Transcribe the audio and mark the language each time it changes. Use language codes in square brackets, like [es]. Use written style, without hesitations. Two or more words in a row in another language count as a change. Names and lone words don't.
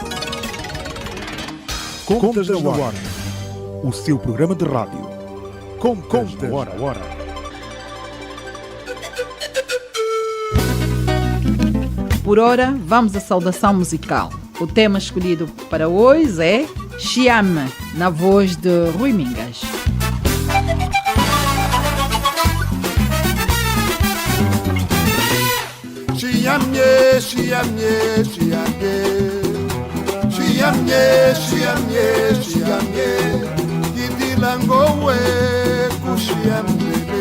[pt] Contas na Hora, o seu programa de rádio. Contas na Hora. Por ora, vamos à saudação musical. O tema escolhido para hoje é Chiame, na voz de Rui Mingas. [kmb] Chiame, chiame, chiame. Chiame, chiame, chiame. Kidilango kushiame.